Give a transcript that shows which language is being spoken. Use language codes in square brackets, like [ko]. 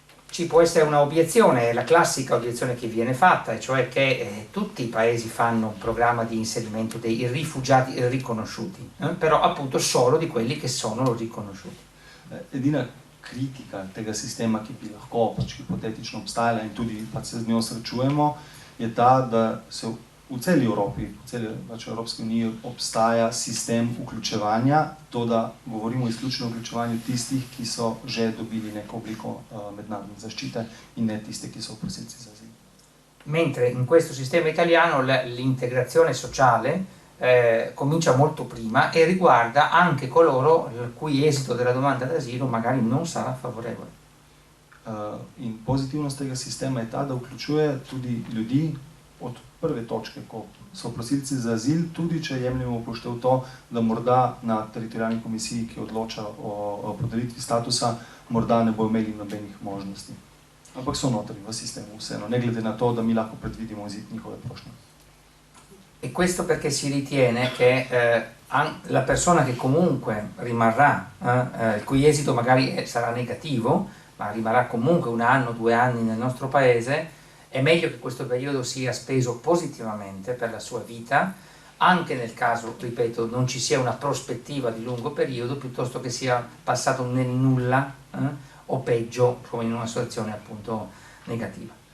[it] Ci può essere una obiezione, la classica obiezione che viene fatta, e cioè che tutti i paesi fanno un programma di inserimento dei rifugiati riconosciuti, però appunto solo di quelli che sono riconosciuti. [sl] Edina kritika tega sistema, ki bi lahko hipotetično obstajala in tudi se z njo srečujemo, je ta, da se v celi Evropi, v celi Evropski uniji obstaja sistem vključevanja, to da govorimo izključno o vključevanju tistih, ki so že dobili neko obliko mednarodne zaščite in ne tiste, ki so prosilci za azil. [it] Mentre in questo sistema italiano l'integrazione sociale comincia molto prima e riguarda anche coloro il cui esito della domanda d'asilo magari non sarà favorevole. [sl] In pozitivnost tega sistema je ta, da vključuje tudi ljudi od prve točke, ko so prosilci za azil, tudi če jemljemo upoštev to, da morda na teritorialni komisiji, ki odloča o podelitvi statusa, morda ne bo imeli nobenih možnosti. Ampak so notri v sistemu vseeno, ne glede na to, da mi lahko predvidimo izid njihove prošnje. [it] E questo perché si ritiene che la persona che comunque rimarrà, il cui esito magari sarà negativo, ma rimarrà comunque 1 anno, 2 anni nel nostro paese, è meglio che questo periodo sia speso positivamente per la sua vita, anche nel caso, ripeto, non ci sia una prospettiva di lungo periodo, piuttosto che sia passato nel nulla o peggio, come in una situazione appunto negativa.